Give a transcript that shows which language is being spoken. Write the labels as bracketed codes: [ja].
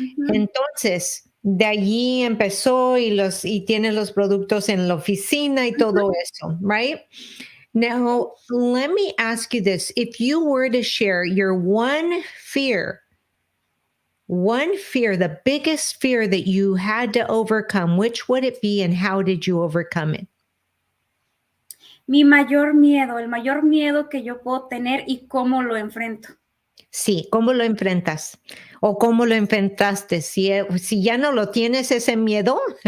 [es] Entonces, de allí empezó y tiene los productos en la oficina y todo eso, right? [en] Now, let me ask you this. If you were to share your one fear, the biggest fear that you had to overcome, which would it be and how did you overcome it? [es] Mi mayor miedo, el mayor miedo que yo puedo tener y cómo lo enfrento. Sí, ¿cómo lo enfrentas? ¿O cómo lo enfrentaste? Si ya no lo tienes ese miedo.